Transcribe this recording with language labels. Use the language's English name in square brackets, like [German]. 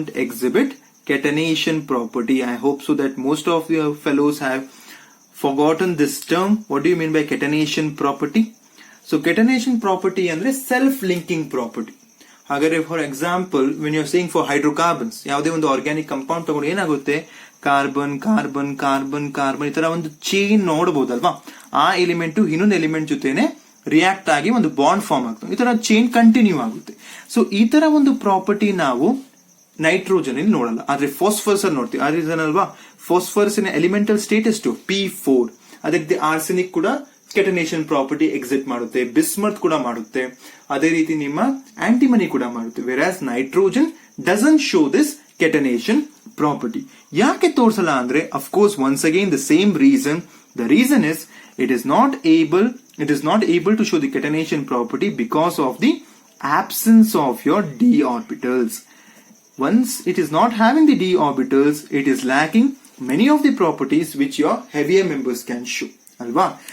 [English] I hope so that most of your fellows have forgotten this term. What do you mean by catenation property? So catenation property andre self-linking property. [Kannada] ಹಾಗಾದ್ರೆ for example [English] when you're saying for hydrocarbons, [Kannada] ಯಾವುದೇ ಒಂದು organic compound ತಗೊಂಡು ಏನಾಗುತ್ತೆ, carbon carbon carbon carbon ಈ ತರ ಒಂದು chain ನೋಡಬಹುದಲ್ವಾ. ಆ element ಇನ್ನೊಂದು ಎಲಿಮೆಂಟ್ ಜೊತೆನೆ ರಿಯಾಕ್ಟ್ ಆಗಿ ಒಂದು ಬಾಂಡ್ ಫಾರ್ಮ್ ಆಗ್ತದೆ. ಈ ತರ ಚೈನ್ ಕಂಟಿನ್ಯೂ ಆಗುತ್ತೆ. ಸೊ ಈ ತರ ಒಂದು ಪ್ರಾಪರ್ಟಿ ನಾವು ನೈಟ್ರೋಜನ್ ಇಲ್ಲಿ ನೋಡಲ್ಲ, ಆದ್ರೆ ಫಾಸ್ಫರಸ್ ಅಲ್ಲಿ ನೋಡ್ತೀವಿ. ಆ ರೀಸನ್ ಅಲ್ವಾ, ಫಾಸ್ಫರಸ್ ಎಲಿಮೆಂಟಲ್ ಸ್ಟೇಟಸ್ P4. ಅದಕ್ಕೆ ಆರ್ಸೆನಿಕ್ ಕೂಡ ಕೆಟನೇಷನ್ ಪ್ರಾಪರ್ಟಿ ಎಕ್ಸಿಟ್ ಮಾಡುತ್ತೆ, ಬಿಸ್ಮತ್ ಕೂಡ ಮಾಡುತ್ತೆ, ಅದೇ ರೀತಿ ನಿಮ್ಮ ಆಂಟಿಮನಿ ಕೂಡ ಮಾಡುತ್ತೆ. [English] Whereas nitrogen doesn't show this catenation property. [Kannada] ಯಾಕೆ ತೋರಿಸಲ್ಲ ಅಂದ್ರೆ, [English] of course, once again the same reason. The reason is it is not able to show the catenation property because of the absence of your d orbitals. Once it is not having the d orbitals, it is lacking many of the properties which your heavier members can show. [Kannada] Alva?